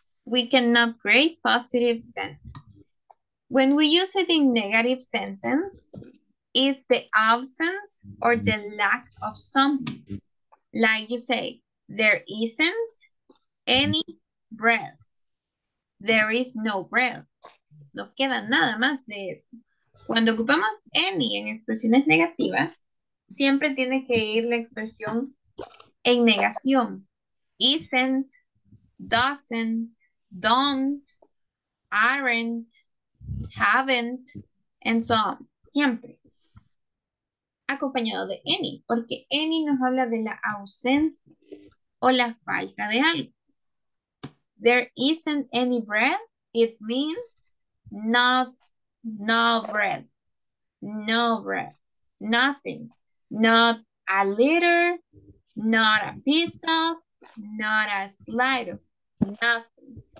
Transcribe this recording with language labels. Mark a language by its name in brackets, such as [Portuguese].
[English] We cannot create positive sentence. When we use it in negative sentence, it's the absence or the lack of something. Like you say, there isn't any bread. There is no bread. [Spanish] No queda nada más de eso. Cuando ocupamos any en expresiones negativas, siempre tiene que ir la expresión en negación. [English] Isn't, doesn't, don't, aren't, haven't, and so on. [Spanish] Siempre. Acompañado de any, porque any nos habla de la ausencia o la falta de algo. [English] There isn't any bread, it means no bread, no bread, nothing, not a liter, not a pizza, not a slider, nothing.